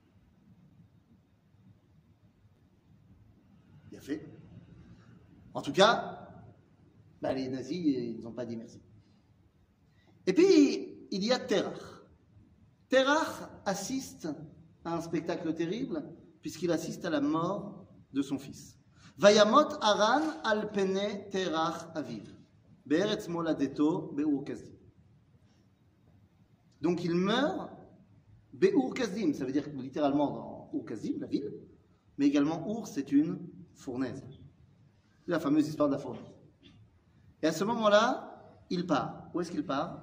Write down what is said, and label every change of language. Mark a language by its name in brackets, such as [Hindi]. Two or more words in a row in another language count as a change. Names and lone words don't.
[French] Bien fait. En tout cas, les nazis, ils n'ont pas dit merci. Et puis, il y a Terach. Terach assiste à un spectacle terrible, puisqu'il assiste à la mort de son fils. [Hebrew] וימת הרן על פני תרח אביו בארץ מולדתו באור כשדים. [French] Donc il meurt [Hebrew] באור כשדים, [French] ça veut dire littéralement dans Ur Kasdim, la ville, mais également Ur, c'est une fournaise. La fameuse histoire de la fournaise. Et à ce moment-là, il part. Où est-ce qu'il part?